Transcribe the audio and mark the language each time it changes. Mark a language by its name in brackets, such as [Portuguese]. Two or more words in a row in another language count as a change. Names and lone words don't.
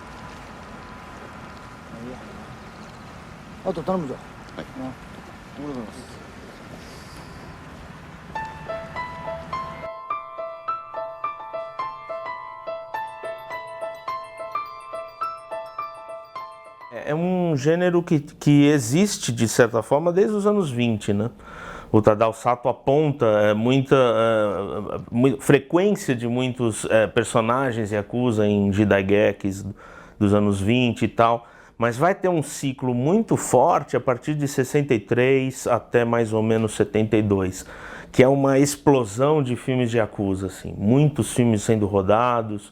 [Japanese] いいや。あと頼むぞ。はい。ああ、ご苦労様です。 [Portuguese] É um gênero que existe, de certa forma, desde os anos 20, né? O Tadao Sato aponta muita frequência de muitos personagens Yakuza em Jidaigekis dos anos 20 e tal, mas vai ter um ciclo muito forte a partir de 63 até mais ou menos 72, que é uma explosão de filmes de Yakuza, assim, muitos filmes sendo rodados.